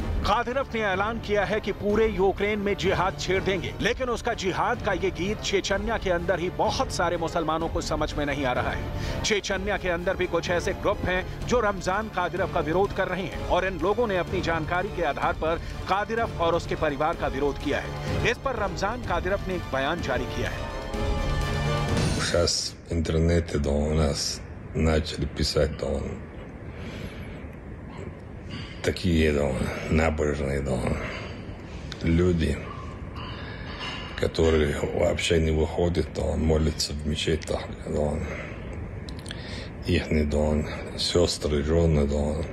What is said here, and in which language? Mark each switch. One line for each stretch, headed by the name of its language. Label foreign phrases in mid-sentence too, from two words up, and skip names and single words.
Hindi: कादिरव ने ऐलान किया है कि पूरे यूक्रेन में जिहाद छेड़ देंगे, लेकिन उसका जिहाद का ये गीत चेचन्या के अंदर ही बहुत सारे मुसलमानों को समझ में नहीं आ रहा है। चेचन्या के अंदर भी कुछ ऐसे ग्रुप हैं जो रमजान कादिरव का विरोध कर रहे हैं और इन लोगों ने अपनी जानकारी के आधार पर कादिरव और उसके परिवार का विरोध किया है। इस पर रमजान कादिरव ने एक बयान जारी किया है।
Russian: Сейчас в интернете да у нас начали писать да такие да набожные да люди, которые вообще не выходят да молятся в мечетях да ихние да сестры, жены да